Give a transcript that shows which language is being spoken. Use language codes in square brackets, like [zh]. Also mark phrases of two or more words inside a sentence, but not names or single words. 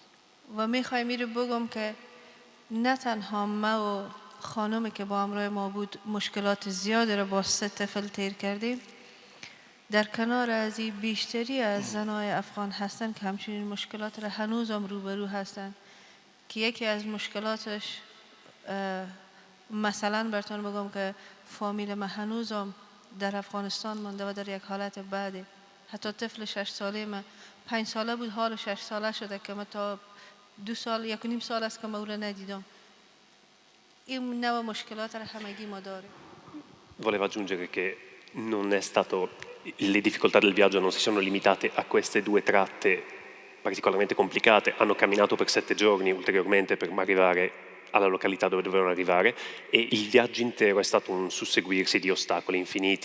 [fa] و میخوایم این رو بگم که نه تنها ما و خانمی که با همراه ما بود مشکلات زیادی را با 3 طفل تیر کردیم، در کنار از این بیشتری از زنای افغان هستند که همچنین مشکلات را هنوز هم روبرو هستند که یکی از مشکلاتش مثلا براتون بگم که فامیل من هنوز هم در افغانستان مانده و در یک حالت بعده. حتی طفل 6 ساله من 5 ساله بود، حال 6 ساله شده که من تا 2 سال 1.5 سال است که من او را ندیدم. این نوع مشکلات را همگی ما داریم. [it] Volevo aggiungere che non è stato, le difficoltà del viaggio non si sono limitate a queste 2 tratte particolarmente complicate, hanno camminato per 7 giorni ulteriormente per arrivare alla località dove dovevano arrivare e il viaggio intero è stato un susseguirsi di ostacoli infiniti.